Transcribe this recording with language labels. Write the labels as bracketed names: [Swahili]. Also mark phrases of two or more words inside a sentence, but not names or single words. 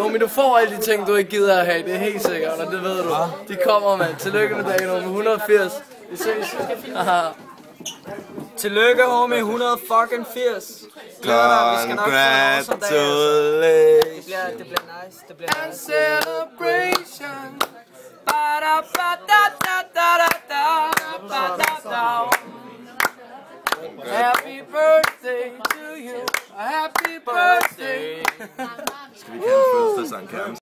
[Danish] Homie, du får alle de ting, du ikke gider at have. Det er helt sikkert, og det ved du. De kommer, mand. Tillykke med dagen, homie. 180. Vi ses. Tillykke, homie. 180. Glæder dig, vi skal nok få en awesome dag. Det bliver nice. Det bliver nice. [English] Celebration. Happy birthday to you. Happy birthday. [Danish] Skal vi kalde fødselsdagssang, Karen?